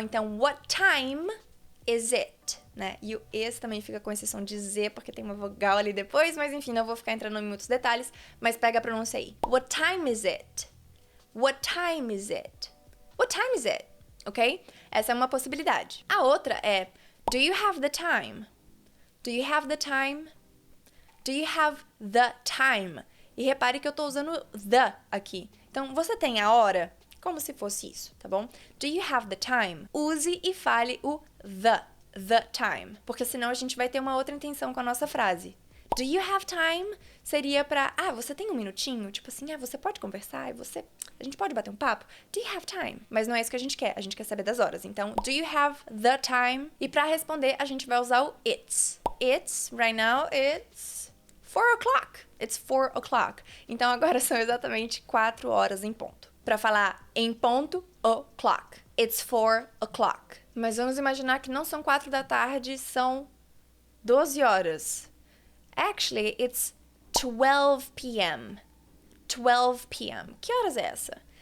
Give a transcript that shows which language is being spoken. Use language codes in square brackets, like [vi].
[pt] Então, [en] what time is it? [pt] Né? E o is também fica com exceção de Z, porque tem uma vogal ali depois, mas enfim, não vou ficar entrando em muitos detalhes, mas pega a pronúncia aí. [en] What time is it? What time is it? What time is it? Ok? [pt] Essa é uma possibilidade. A outra é, [en] do you have the time? Do you have the time? Do you have the time? [pt] E repare que eu tô usando the aqui. Então, você tem a hora? Como se fosse isso, tá bom? [en] Do you have the time? [pt] Use e fale o the time. Porque senão a gente vai ter uma outra intenção com a nossa frase. [en] Do you have time? [pt] Seria pra, você tem um minutinho? Tipo assim, você pode conversar? A gente pode bater um papo? [en] Do you have time? [pt] Mas não é isso que a gente quer quer saber das horas. Então, [en] do you have the time? [pt] E pra responder, a gente vai usar o it's. [en] It's, right now, it's 4 o'clock. It's 4 o'clock. [pt] Então, agora são exatamente 4 horas em ponto. Pra falar em ponto, o'clock. [en] It's 4 o'clock. [pt] Mas vamos imaginar que não são 4 da tarde, são 12 horas. [en] Actually, it's 12 p.m. 12 p.m. [pt] Que horas é essa?